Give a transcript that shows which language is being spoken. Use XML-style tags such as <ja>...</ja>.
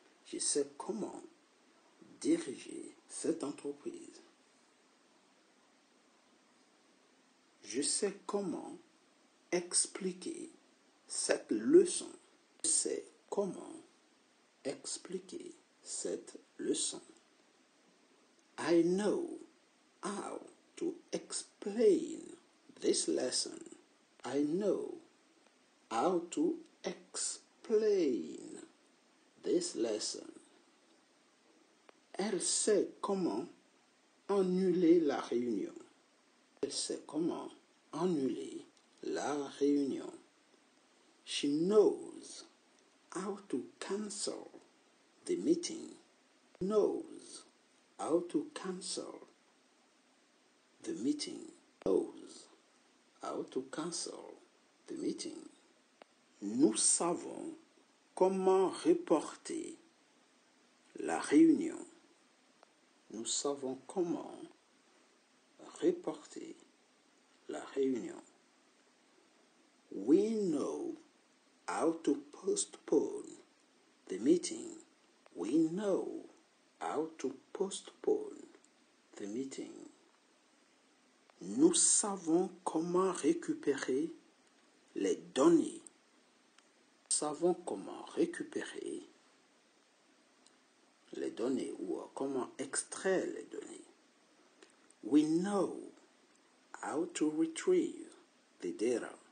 <fr>Je sais comment diriger cette entreprise. Je sais comment expliquer cette leçon. Je sais comment expliquer cette leçon.</fr> <en>I know how to explain this lesson. I know how to explain this lesson. Elle sait comment annuler la réunion. Elle sait comment annuler la réunion. She knows how to cancel the meeting. Knows how to cancel the meeting. Knows how to cancel the meeting.</en> <fr>Nous savons comment reporter la réunion. Nous savons comment reporter la réunion.</fr> <en>We know how to postpone the meeting. We know how to postpone the meeting.</en> <fr>Nous savons comment récupérer les données. Nous savons comment récupérer les données ou comment extraire les données.</fr> <en>We know how to retrieve the data.</en>